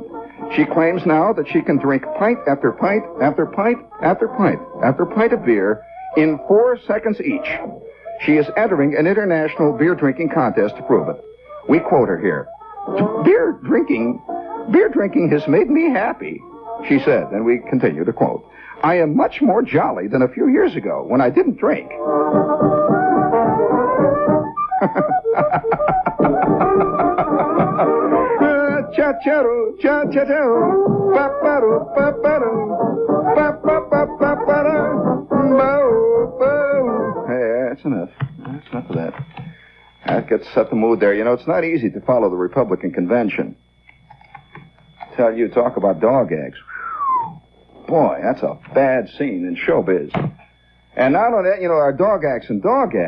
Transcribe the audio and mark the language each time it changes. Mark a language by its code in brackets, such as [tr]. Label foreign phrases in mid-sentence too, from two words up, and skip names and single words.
[en] She claims now that she can drink pint after pint after pint after pint after pint of beer in 4 seconds each. She is entering an international beer drinking contest to prove it. We quote her here. Beer drinking has made me happy, she said, and we continue to quote. I am much more jolly than a few years ago when I didn't drink. Cha-cha-do, cha-cha-do, ba-ba-do, ba-ba-do, ba-ba-ba-ba-ba-do, bo-bo. Hey, that's enough. That's enough of that. That gets set the mood there. You know, it's not easy to follow the Republican convention. Tell you, talk about dog eggs. Boy, that's a bad scene in showbiz. And not only that, you know, our dog acts and dog acts.